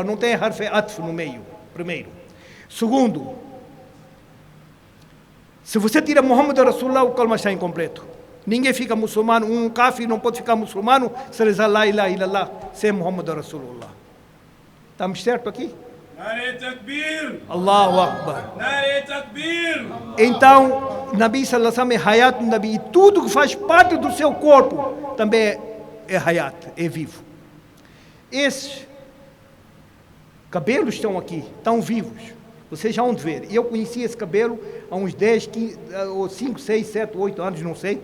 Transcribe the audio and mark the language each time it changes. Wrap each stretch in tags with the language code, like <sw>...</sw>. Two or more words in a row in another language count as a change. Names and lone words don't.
<pt>Não tem</pt> <ar>حرف عطف</ar> <pt>no meio, primeiro. Segundo, se você tira</pt> <ar>محمد رسول الله,</ar> <pt>o kalma está incompleto. Ninguém fica muçulmano, um kafir não pode ficar muçulmano se rezar</pt> <ar>لا إله إلا الله</ar> <pt>sem</pt> <ar>محمد رسول الله.</ar> <pt>Estamos certo aqui?</pt> <ur>نعرۂ تکبیر!</ur> <ar>الله أكبر.</ar> <ur>نعرۂ تکبیر!</ur> <pt>Então, Nabi</pt> <ar>صلى الله عليه وسلم</ar> <pt>é</pt> <ar>حياة نبي.</ar> <pt>E tudo que faz parte do seu corpo também é hayat, é vivo. Esses cabelos estão aqui, estão vivos. Vocês já vão ver. Eu conheci esse cabelo há uns 10, 15, ou 5, 6, 7, 8 anos, não sei.</pt>